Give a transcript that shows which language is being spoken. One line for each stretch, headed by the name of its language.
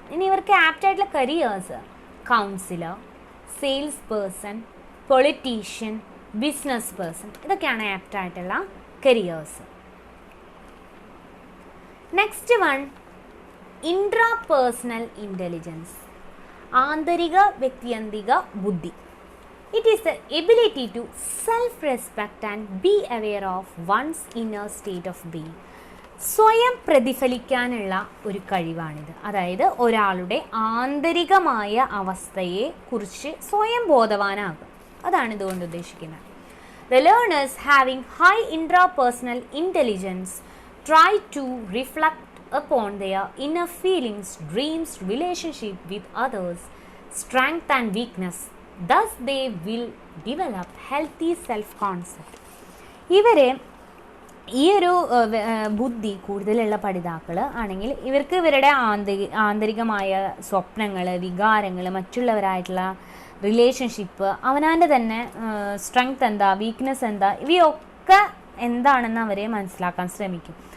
Malayalam: ഇനി ഇവർക്ക് ആപ്റ്റായിട്ടുള്ള careers councillor, sales person, politician, business person, ഇതൊക്കെയാണ് ആപ്റ്റായിട്ടുള്ള careers. Next one, intrapersonal intelligence, ആന്തരിക വ്യക്തിയന്തിക ബുദ്ധി.
English: It is the ability to self-respect and be aware of one's inner state of being.
Malayalam: സ്വയം പ്രതിഫലിക്കാനുള്ള ഒരു കഴിവാണിത്. അതായത് ഒരാളുടെ ആന്തരികമായ അവസ്ഥയെ കുറിച്ച് സ്വയം ബോധവാനാകും. അതാണ് ഇതുകൊണ്ട് ഉദ്ദേശിക്കുന്നത്.
English: The learners having high intrapersonal intelligence try to reflect upon their inner feelings, dreams, relationship with others, strength and weakness. Thus they will develop healthy self-concept.
Malayalam: ഇവരെ ഈ ഒരു ബുദ്ധി കൂടുതലുള്ള പഠിതാക്കൾ ആണെങ്കിൽ ഇവർക്ക് ഇവരുടെ ആന്തരികമായ സ്വപ്നങ്ങൾ, വികാരങ്ങൾ, മറ്റുള്ളവരായിട്ടുള്ള റിലേഷൻഷിപ്പ്, അവനാൻ്റെ തന്നെ സ്ട്രെങ്ത് എന്താ, വീക്ക്നെസ് എന്താ, ഇവയൊക്കെ എന്താണെന്ന് അവരെ മനസ്സിലാക്കാൻ ശ്രമിക്കും.